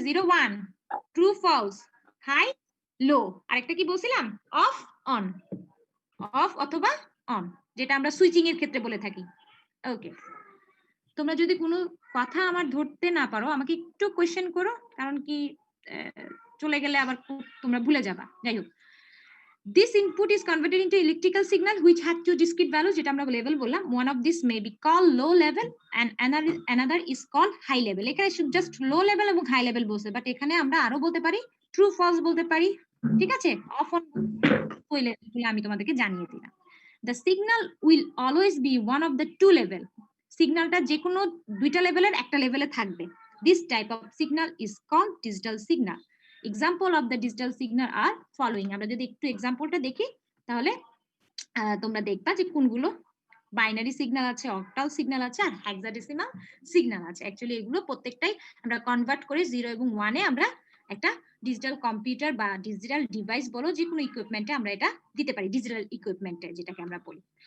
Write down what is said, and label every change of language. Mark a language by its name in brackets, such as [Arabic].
[Bangla] 0 1, true false, high low, আরেকটা কি বলছিলাম? অফ অন, অফ অথবা অন, যেটা আমরা সুইচিং এর ক্ষেত্রে বলে থাকি। ওকে, তোমরা যদি কোনো কথা আমার ধরতে না পারো, আমাকে একটু কোয়েশ্চেন করো, কারণ কি চলে গেলে আবার তোমরা ভুলে যাবা। যাই হোক, [English] This input is converted into electrical signal which had two discrete values, [Bangla] যেটা আমরা [English] level বললাম. One of this may be called low level and another is called high level. [Bangla] এখানে [English] just low level [Bangla] এবং high level বলছে, but এখানে আমরা আরো বলতে পারি true false বলতে পারি, ঠিক আছে, off on বলে আমি তোমাদেরকে জানিয়ে দিলাম. [English] The signal will always be one of the two level. [Bangla] সিগন্যালটা যে কোনো দুইটা লেভেলের একটা লেভেলে থাকবে. [English] This type of signal is called digital signal. Example of the digital signal are following. [Bangla] আমরা যদি একটু এক্সাম্পলটা দেখি তাহলে তোমরা দেখবা যে কোনগুলো বাইনারি সিগন্যাল আছে, অক্টাল সিগন্যাল আছে আর হেক্সাডেসিমাল সিগন্যাল আছে। অ্যাকচুয়ালি এগুলো প্রত্যেকটাই আমরা কনভার্ট করে 0 এবং 1 এ আমরা একটা ডিজিটাল কম্পিউটার বা ডিজিটাল ডিভাইস বলো যে কোনো ইকুইপমেন্টে আমরা এটা দিতে পারি, ডিজিটাল ইকুইপমেন্টে যেটাকে আমরা বলি।